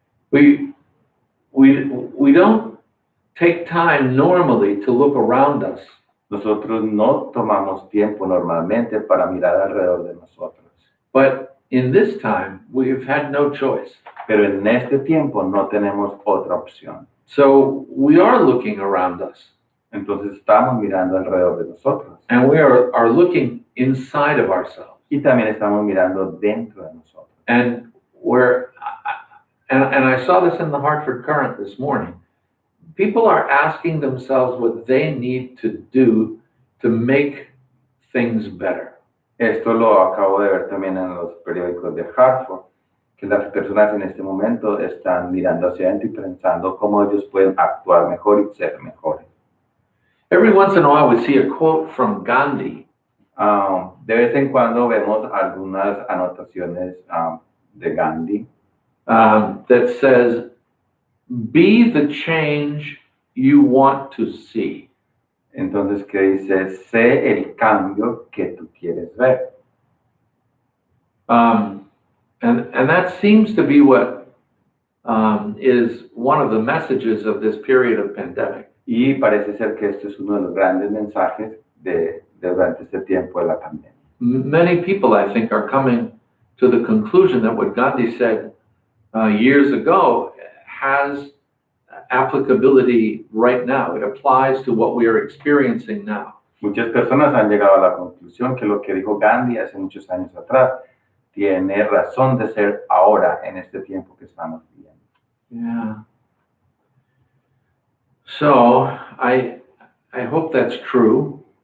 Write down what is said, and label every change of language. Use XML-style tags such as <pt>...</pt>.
<en>We don't take time normally to look around us.</en> <es>Nosotros no tomamos tiempo normalmente para mirar alrededor de nosotros.</es> <en>But in this time, we've had no choice.</en> <es>Pero en este tiempo no tenemos otra opción.</es> <en>So we are looking around us.</en> <es>Entonces estamos mirando alrededor de nosotros.</es> <en>And we are looking inside of ourselves.</en> <es>Y también estamos mirando dentro de nosotros.</es> <en>And I saw this in the Hartford Current this morning. People are asking themselves what they need to do to make things better.</en> <es>Esto lo acabo de ver también en los periódicos de Hartford, que las personas en este momento están mirando hacia adentro y pensando cómo ellos pueden actuar mejor y ser mejores.</es> <en>Every once in a while we see a quote from Gandhi.</en> <es>De vez en cuando vemos algunas anotaciones de Gandhi</es> <en>That says, be the change you want to see.</en> <es>entonces que dice, sé el cambio que tú quieres ver.</es> <en>And that seems to be what is one of the messages of this period of pandemic.</en> <es>Y parece ser que este es uno de los grandes mensajes durante este tiempo de la pandemia.</es> <en>Many people, I think, are coming to the conclusion that what Gandhi said years ago has applicability right now. It applies to what we are experiencing now.</en> <es>Muchas personas han llegado a la conclusión que lo que dijo Gandhi hace muchos años atrás tiene razón de ser ahora en este tiempo que estamos viviendo.</es> <en>Yeah. So I hope that's true.</en>